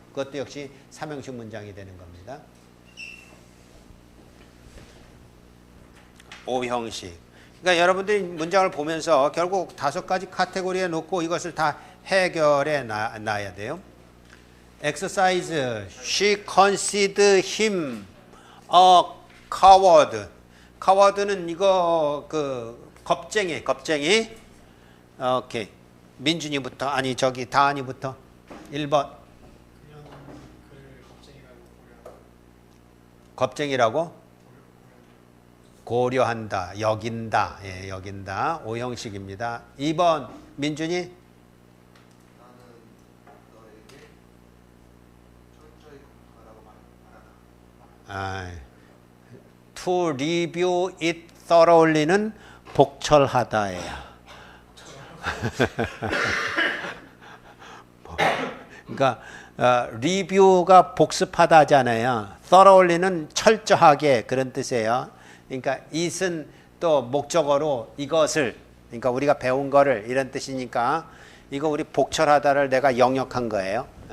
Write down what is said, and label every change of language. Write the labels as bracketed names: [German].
[Korean] 그것도 역시 3형식 문장이 되는 겁니다. 5형식. 그러니까 여러분들이 문장을 보면서 결국 5가지 카테고리에 놓고 이것을 다 해결해 놔야 돼요. [English] Exercise. She considered him a coward. [Korean] coward는 이거 겁쟁이. 오케이. 민준이부터 다한이부터 1번. 겁쟁이라고? 고려한다, 여긴다, 예, 여긴다. 오형식입니다. 2번 민준이. 나는 너에게 철저히 검토하라고 말하다. [English] To review it thoroughly [Korean] 는 복철하다예요. 그러니까 리뷰가 복습하다 하잖아요. thoroughly는 철저하게 그런 뜻이에요. 그러니까 it은 또 목적어로 이것을, 그러니까 우리가 배운 거를 이런 뜻이니까 이거 우리 복철하다를 내가 영역한 거예요.